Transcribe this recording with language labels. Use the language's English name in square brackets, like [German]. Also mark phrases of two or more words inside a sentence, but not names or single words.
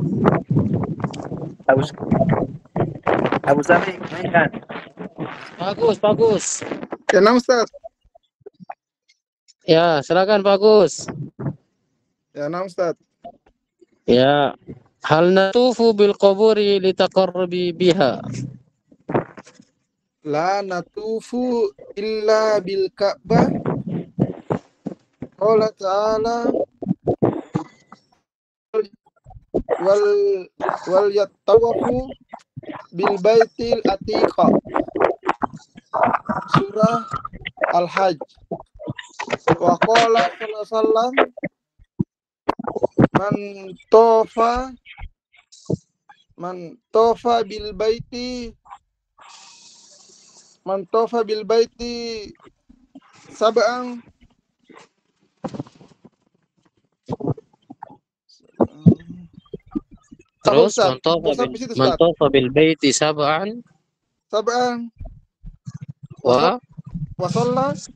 [Malay] Abu Syafiq, mainkan. Bagus, bagus. Ya, nah Ustaz. Ya, silakan bagus. Ya, nah Ustaz. Ya. [Arabic] هل نطوف بالقبور للتقرب بها. لا نطوف إلا بالكعبة. قال تعالى ول ول يطوفوا بالبيت العتيق. Surah Al-Hajj. وقال صلى الله عليه وسلم من طاف بالبيت سبعا [Malay] Terus Ustaz, [Arabic] من طاف بالبيت سبعا و shalla